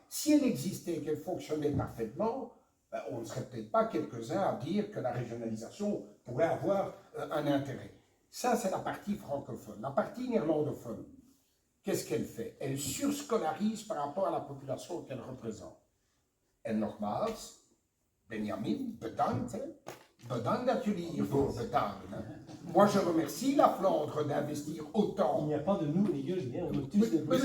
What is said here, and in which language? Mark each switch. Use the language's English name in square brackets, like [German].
[French] Si elle existait et qu'elle fonctionnait parfaitement, on ne serait peut-être pas quelques-uns à dire que la régionalisation pourrait avoir un intérêt. Ça, c'est la partie francophone. La partie néerlandophone, qu'est-ce qu'elle fait? Elle surscolarise par rapport à la population qu'elle représente. [Dutch] En nogmaals, Benjamin, bedankt. Bedankt dat jullie hiervoor betalen. [French] Moi, je remercie la Flandre d'investir autant. Il n'y a pas de nous, les gueux, on est tous des